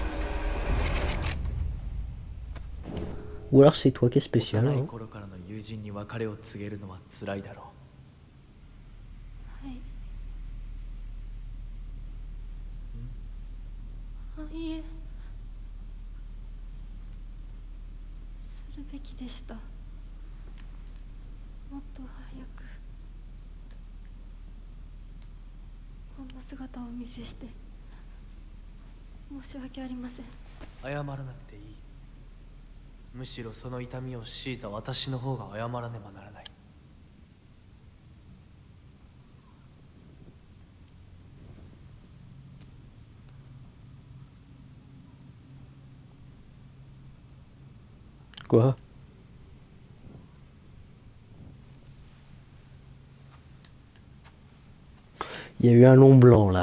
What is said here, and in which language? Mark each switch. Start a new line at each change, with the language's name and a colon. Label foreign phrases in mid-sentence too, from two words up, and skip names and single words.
French: Ou alors c'est toi qui es spécial.
Japanese: 幼い
French: Hein.
Japanese: 頃からの友人に別れを告げるのは辛いだろはいあいえするべきでした。もっと早くこんな姿をお見せして申し訳ありません。謝らなくていい。むしろその痛みを強いた私の方が謝らねばならない。
French: Quoi? Il y a eu un long blanc là.